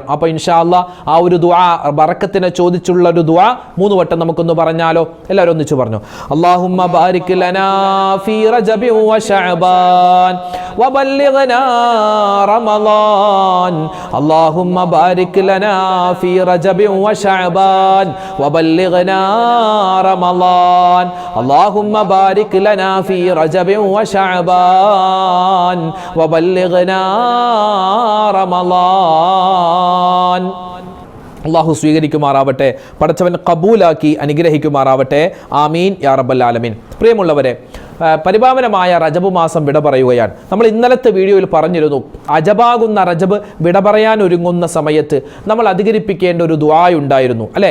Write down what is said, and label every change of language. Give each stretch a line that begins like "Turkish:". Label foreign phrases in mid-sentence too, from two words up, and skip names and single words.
Malayalam: അപ്പോൾ
Arabic: إن شاء الله
Malayalam: ആ ഒരു ദുആ, ബർക്കത്തിനെ ചോദിച്ചുള്ള ഒരു ദുആ 3 വട്ടം നമുക്കൊന്ന് പറഞ്ഞാലോ? എല്ലാവരും ഒന്നിച്ച് പറഞ്ഞു.
Arabic: اللهم بارك لنا في رجب وشعبان وبلغنا رمضان. اللهم بارك لنا في رجب وشعبان وبلغنا رمضان. اللهم بارك لنا في رجب وشعبان وبلغنا رمضان.
Malayalam: അള്ളാഹു സ്വീകരിക്കുമാറാവട്ടെ, പടച്ചവൻ കബൂലാക്കി അനുഗ്രഹിക്കുമാറാവട്ടെ.
Arabic: آمين يا رب العالمين.
Malayalam: പ്രിയമുള്ളവരെ, പരിപാവനമായ റജബ് മാസം വിട പറയുകയാണ്. നമ്മൾ ഇന്നലത്തെ വീഡിയോയിൽ പറഞ്ഞിരുന്നു, അജബാകുന്ന റജബ് വിട പറയാൻ ഒരുങ്ങുന്ന സമയത്ത് നമ്മൾ അധികരിപ്പിക്കേണ്ട ഒരു ദുആ ഉണ്ടായിരുന്നു അല്ലേ?